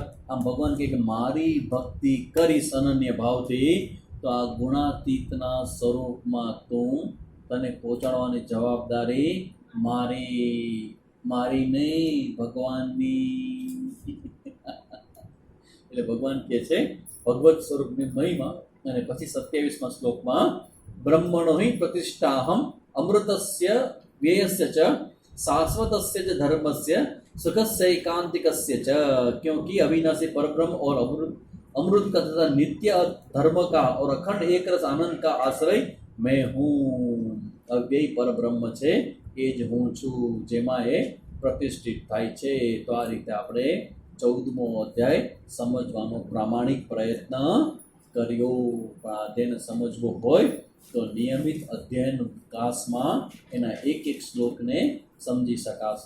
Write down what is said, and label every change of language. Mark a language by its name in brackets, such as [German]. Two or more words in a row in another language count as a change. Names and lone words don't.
[Gujarati] આમ ભગવાન કહે કે મારી ભક્તિ કરીશ અનન્ય ભાવથી તો આ ગુણાતીતના સ્વરૂપમાં તું, તને પહોંચાડવાની જવાબદારી મારી નહીં, ભગવાનની। એટલે ભગવાન કહે છે ભગવત સ્વરૂપની મહિમા, અને પછી 27મા શ્લોકમાં [Sanskrit] બ્રહ્મણો હિ પ્રતિષ્ઠાહમ અમૃતસ્ય વ્યયસ્ય ચ शाश्वतस्य च धर्मस्य सुखस्य एकांतिकस्य च, [Hindi] क्योंकि अविनाशी परब्रह्म और अमृत का तथा नित्य धर्म का और अखंड एक रस आनंद का आश्रय मैं हूँ। [Sanskrit] अव्यय परब्रह्म [Gujarati] છે એ જ હું છું, જેમાં એ પ્રતિષ્ઠિત થાય છે। તો આ રીતે આપણે 14મો અધ્યાય સમજવાનો પ્રામાણિક પ્રયત્ન કર્યો. પણ આ અધ્યાયને સમજવો હોય તો નિયમિત અધ્યયન વિકાસમાં એના એક એક શ્લોકને સમજી શકાશે.